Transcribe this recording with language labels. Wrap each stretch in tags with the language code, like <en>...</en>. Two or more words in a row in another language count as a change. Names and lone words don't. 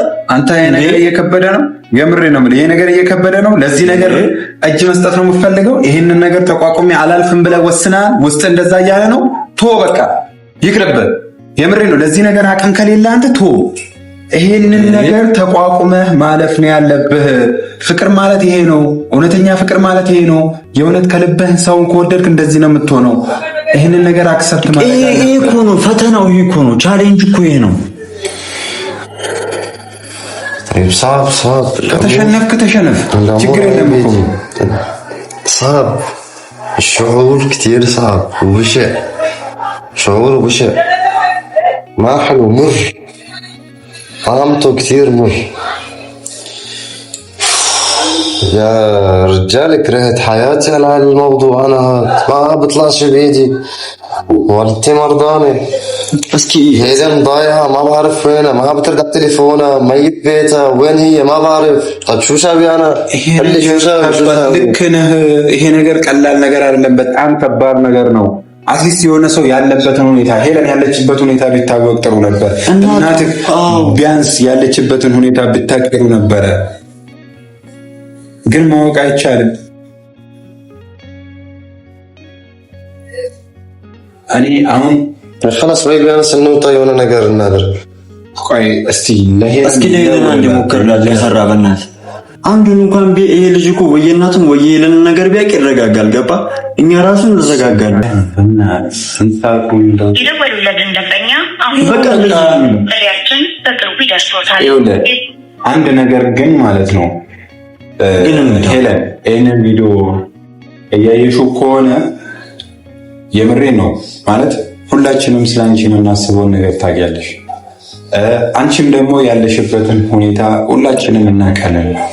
<am>አንተ ይሄ ነገር እየከበደ ነው። የምሬ ነው የምልህ፣ ይሄ ነገር እየከበደ ነው። ለዚህ ነገር እጅ መስጠት ነው የምትፈልገው። ይሄንን ነገር ተቋቁሜ አላልፍም ብለህ ወስነሃል። ውስጥ እንደዛ እያለ ነው። ቶ በቃ ይቅርብህ። የምሬ ነው። ለዚህ ነገር አቅም ከሌለ አንተ ቶ ይሄንን ነገር ተቋቁመህ ማለፍ ነው ያለብህ። ፍቅር ማለት ይሄ ነው። እውነተኛ ፍቅር ማለት ይሄ ነው። የእውነት ከልብህ ሰውን ከወደድክ እንደዚህ ነው የምትሆነው። ይሄንን ነገር አክሰፕት ማለት ይሄ እኮ ነው ፈተናው። ይሄ እኮ ነው ቻሌንጅ እኮ ይሄ ነው።</am> <ar>صعب</ar> <am>ከተሸነፍክ ተሸነፍ፣ ችግር የለም እኮ</am> <ar>صعب. الشعور كتير صعب وبشع، شعور بشع ما حلو، مر، طعمته كتير مر. يا رجال كرهت حياتي على هالموضوع. انا ما بطلعش بايدي، والدتي مرضانة، هيدا ضايعة ما بعرف وينها، ما بترد على تليفونها، ميت بيتها، وين هي ما بعرف. طيب شو ساوي انا؟ اللي شو ساوي؟</ar> <am>ልክ ነህ። ይሄ ነገር ቀላል ነገር አይደለም፣ በጣም ከባድ ነገር ነው። አትሊስት የሆነ ሰው ያለበትን ሁኔታ፣ ሄለን ያለችበት ሁኔታ ቢታወቅ ጥሩ ነበር። እናትህ ቢያንስ ያለችበትን ሁኔታ ብታውቅ ጥሩ ነበረ። ግን ማወቅ አይቻልም። እኔ አሁን</am> <ar>خلاص بقى</ar> <am>ቢያንስ እንውጣ፣ የሆነ ነገር እናደርግ። ቆይ እስቲ እስኪ ለሄለን አንድ ሞክርላት ለፈራ በእናትህ አንዱን እንኳን ይሄ ልጅ እኮ ወይ እናቱን ወይ የሄለን ነገር ቢያውቅ ይረጋጋል። ገባ? እኛ ራሱ እንረጋጋለን። አንድ ነገር ግን ማለት ነው ሄለን ይሄንን ቪዲዮ እያየሽው ከሆነ የምሬ ነው ማለት ሁላችንም ስላንቺ የምናስበውን ነገር ታውቂያለሽ። አንቺም ደግሞ ያለሽበትን ሁኔታ ሁላችንም እናውቃለን።</am>